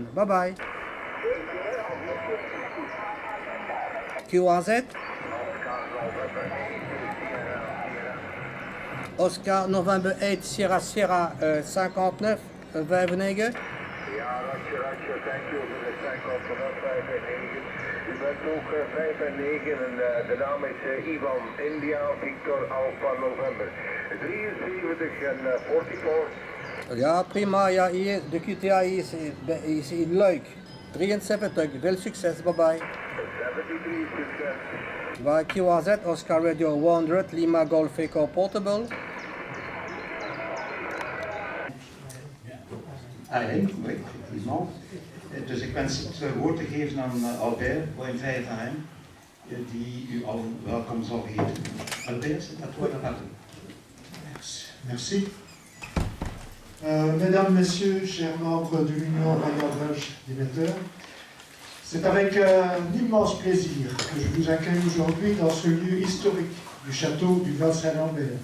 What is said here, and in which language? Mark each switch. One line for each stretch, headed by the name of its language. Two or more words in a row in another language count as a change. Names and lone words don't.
English: Bye bye. QRZ? Oscar November 8 Sierra 59 95.
Dutch: Ja, Ratje,
English: thank you
Dutch: voor de 595. U bent ook 5 en 9 en de naam is Ivan, India, Victor, Alpha, November. 73 en 44. Ja, prima. Ja, hier, de QTA is in Luik. 73. Veel succes.
English: Bye bye.
Dutch: 73, succes. Bij QRZ, Oscar Radio 100 Lima Golf Echo Portable.
French: Alain, oui, effectivement.
Dutch: Dus ik wens het woord te geven aan Albert, OM 5 AM, die u al welkom zal geven. Albert,
French: c'est à toi la parole. Merci. Mesdames, Messieurs, chers membres de l'Union royale belge d'émetteurs, c'est avec un immense plaisir que je vous accueille aujourd'hui dans ce lieu historique du château du Val-Saint-Lambert.